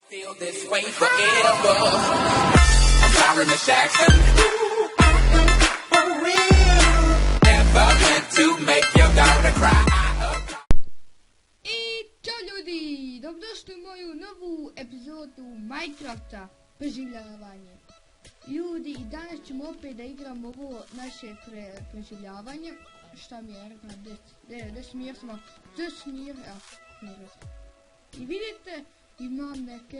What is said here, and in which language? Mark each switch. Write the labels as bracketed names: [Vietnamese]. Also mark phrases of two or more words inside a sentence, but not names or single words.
[English] Feel this way forever. I'm sorry, Miss Jackson. For real. Never meant to make your daughter cry. [Serbian] I ćao ljudi, dobrodošli u moju novu epizodu Minecrafta preživljavanje. Ljudi, i danas ćemo opet da igramo ovo naše preživljavanje. Šta mi je rekla, Desmir smo, Desmir, i vidite, imam neke